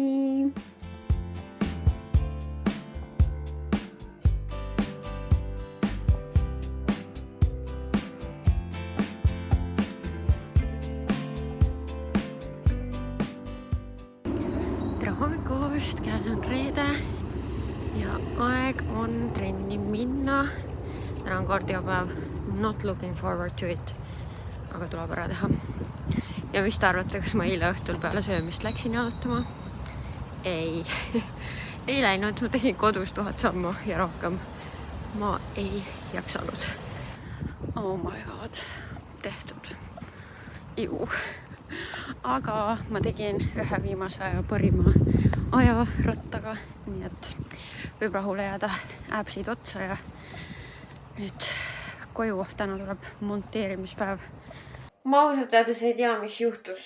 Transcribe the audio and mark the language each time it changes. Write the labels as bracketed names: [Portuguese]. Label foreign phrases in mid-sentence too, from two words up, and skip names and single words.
[Estonian] Tere hommikust, käes on reede ja aeg on trenni minna. Täna on kardiopäev. [English] Not looking forward to it. [Estonian] Aga tuleb ära teha. Ja mis te arvate, kas ma eile õhtul peale söömist läksin jalutama? Ei. Ei läinud. Ma tegin kodus 1000 sammu ja rohkem. Ma ei jaksanud. [English] Oh my god. [Estonian] Tehtud. Iu. Aga ma tegin ühe viimase aja parima aja rattaga. Nii et võib rahule jääda äpsid otsa ja nüüd koju. Täna tuleb monteerimispäev. Ma ausalt öeldes ei tea, mis juhtus.